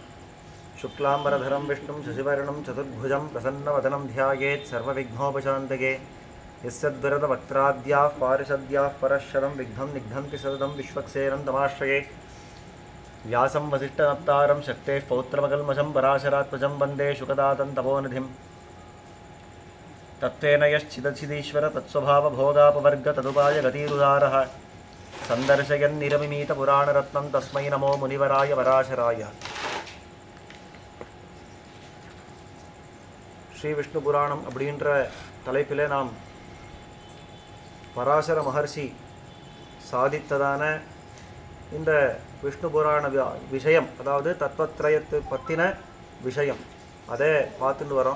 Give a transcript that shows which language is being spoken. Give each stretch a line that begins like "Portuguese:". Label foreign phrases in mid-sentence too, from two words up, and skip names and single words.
Sanskrit: शुक्लाम्बरधरं विष्णुं शशिवर्णं चतुर्भुजं प्रसन्नवदनं ध्यायेत् सर्वविघ्नोपशान्तये यस्यद्वरदवक्त्राद्याः पारिषद्याः परश्शरं विघ्नं निघ्नन्ति सततं विश्वक्सेनं तमाश्रये व्यासं वसिष्ठनप्तारं शक्तेः पौत्रमकल्मषं पराशरात्मजं वन्दे शुकदातं तपोनिधिं तत्त्वेन यश्चिदचिदीश्वर तत्स्वभावभोगापवर्ग तदुपाय गतिरुदारः सन्दर्शयन्निरमिमीतपुराणरत्नं तस्मै नमो मुनिवराय पराशराय।
Tamil: ஸ்ரீ விஷ்ணு புராணம் அப்படின்ற தலைப்பிலே நாம் பராசர மகர்ஷி சாதித்ததான இந்த விஷ்ணு புராண விஷயம், அதாவது தத்வத்ரயத்தை பற்றின விஷயம், அதை பார்த்துட்டு வரோம்.